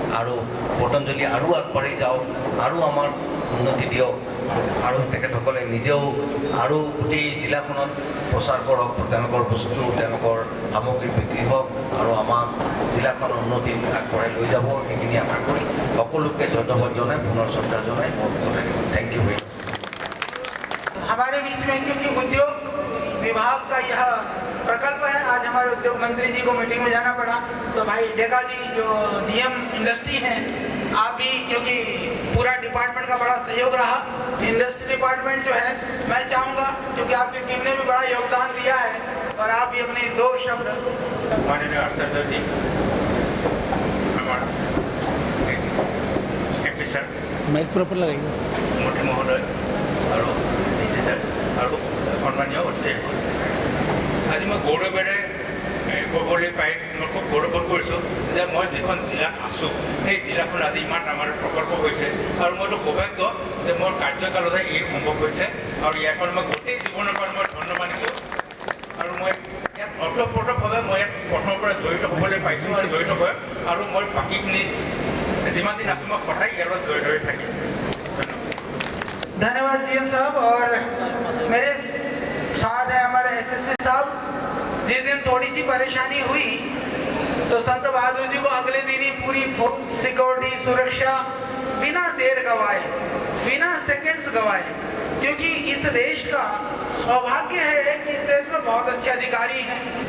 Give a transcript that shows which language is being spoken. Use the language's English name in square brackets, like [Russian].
[Assamese] আৰু পতঞ্জলি আৰু আগবাঢ়ি যাওক, আৰু আমাৰ উন্নতি দিয়ক, আৰু তেখেতসকলে নিজেও আৰু গোটেই জিলাখনত প্ৰচাৰ কৰক, তেওঁলোকৰ বস্তু, তেওঁলোকৰ সামগ্ৰী বিক্ৰী হওক, আৰু আমাক জিলাখন উন্নতি আগবঢ়াই লৈ যাব, সেইখিনি আশা কৰি সকলোকে ধন্যবাদ জনাই, পুনৰ শ্ৰদ্ধা জনাই মোৰ থেংক ইউ। [Hindi] हमारे बीच में क्योंकि उद्योग विभाग का यह प्रकल्प है, आज हमारे उद्योग मंत्री जी को मीटिंग में जाना पड़ा, तो भाई डेका जी जो डीएम इंडस्ट्री हैं, आप भी, क्योंकि पूरा डिपार्टमेंट का बड़ा सहयोग रहा, इंडस्ट्री डिपार्टमेंट जो है, मैं चाहूँगा क्योंकि आपकी टीम ने भी बड़ा योगदान दिया है, और आप भी अपने 2 शब्द। माननीय आचार्य जी, माइक प्रॉपर लगाइए। मंत्री महोदय और और सम्मानीय अतिथि, आज मैं [Assamese] गौरवेरे ক'বলৈ পাই মই খুব গৌৰৱ কৰিছোঁ যে মই যিখন জিলাত আছোঁ সেই জিলাখন আজি ইমান আমাৰ প্ৰকল্প হৈছে, আৰু মইতো সৌভাগ্য যে মোৰ কাৰ্যকালতে এই সম্ভৱ হৈছে, আৰু ইয়াৰ কাৰণে মই গোটেই জীৱনৰ পৰা মই ধন্য মানিছোঁ। আৰু মই ইয়াত অৰ্থপ্ৰথমভাৱে মই ইয়াত প্ৰথমৰ পৰা জড়িত হ'বলৈ পাইছোঁ, আৰু জড়িত হৈ আৰু মই বাকীখিনি যিমান দিন আছোঁ মই সদায় ইয়াৰ লগত জড়িত হৈ থাকিম। [Hindi] धन्यवाद डीएम साहब। और मेरे साथ है हमारे एसएसपी साहब। जिस दिन थोड़ी सी परेशानी हुई तो संत बहादुर जी को अगले दिन ही पूरी सिक्योरिटी, सुरक्षा बिना देर गवाए, बिना सेकंड्स गवाए, क्योंकि इस देश का सौभाग्य है कि इस देश में बहुत अच्छे अधिकारी हैं।